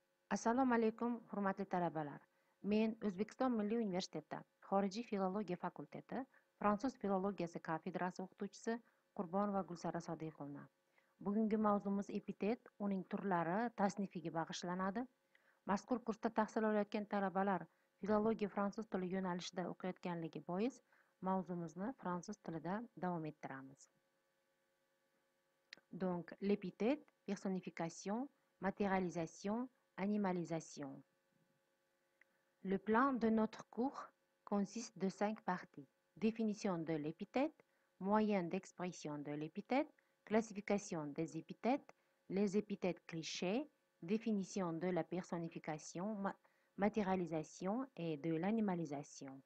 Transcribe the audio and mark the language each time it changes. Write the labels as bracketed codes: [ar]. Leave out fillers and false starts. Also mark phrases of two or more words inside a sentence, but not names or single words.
[uz] Assalomu alaykum, hurmatli talabalar. Men O'zbekiston Milliy universiteti xorijiy filologiya fakulteti fransuz filologiyasi kafedrasi o'qituvchisi Qurbonova Gulsara Sodiqovna. Bugungi mavzumiz epitet, uning turlari, tasnifiga bag'ishlanadi. Mazkur kursda tahsil olayotgan talabalar filologiya fransuz tili yo'nalishida o'qiyotganligi bois mavzumizni fransuz tilida davom ettiramiz. [fr] Donc, l'épithète, personnification, matérialisation, animalisation. Le plan de notre cours consiste de 5 parties. Définition de l'épithète, moyen d'expression de l'épithète, classification des épithètes, les épithètes clichés, définition de la personnification, matérialisation et de l'animalisation.